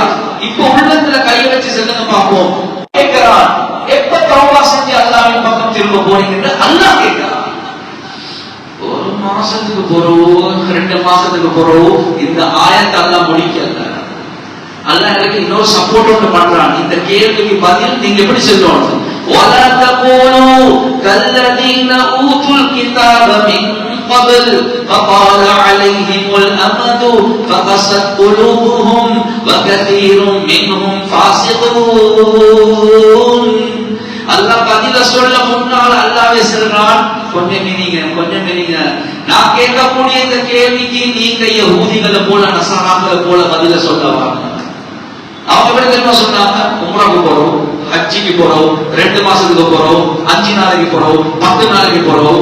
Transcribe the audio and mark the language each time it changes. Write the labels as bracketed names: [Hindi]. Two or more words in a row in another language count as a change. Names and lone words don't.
[Tamil] இப்ப உள்ளத்துல கையை வச்சு சொல்லுங்க பார்ப்போம். கேட்கிறான், எப்ப தௌபா செஞ்சு அல்லாஹ்வின் பக்கம் திரும்ப போறீங்க? அல்லாஹ் கேட்கிறான். ஒரு மாசத்துக்கு போறோம், 2 மாசத்துக்கு போறோம், இந்த ஆயத்தை அல்லாஹ் முடிக்கல. அல்லாஹ் எனக்கு இன்னொரு சப்போர்ட் ஒன்று பண்றான். இந்த கேள்விக்கு பதில் நீங்க எப்படி சொல்லணும்? [Arabic] وَلَا تَكُونُوا كَالَّذِينَ أُوتُوا الْكِتَابَ مِنْ قَبْلُ فَطَالَ عَلَيْهِمُ الْأَمَدُ فَقَسَتْ قُلُوبُهُمْ وَكَثِيرٌ مِنْهُمْ فَاسِقُونَ. [Tamil] அல்லாஹ் பதில சொல்ல முன்னால் அல்லாஹ்வே சொல்றான், கொஞ்சம் நீங்க நான் கேட்கக்கூடிய இந்த கேள்விக்கு நீங்க யஹூதிகளை போல நஸராக்களை போல பதில சொல்லவா? அவங்க எப்படி தெரியுமா சொன்னாங்க? உம்ராக்கு போறோம், ஹஜ்ஜிக்கு போறோம், 2 மாசத்துக்கு போறோம், 5 நாளைக்கு போறோம், 10 நாளைக்கு போறோம்.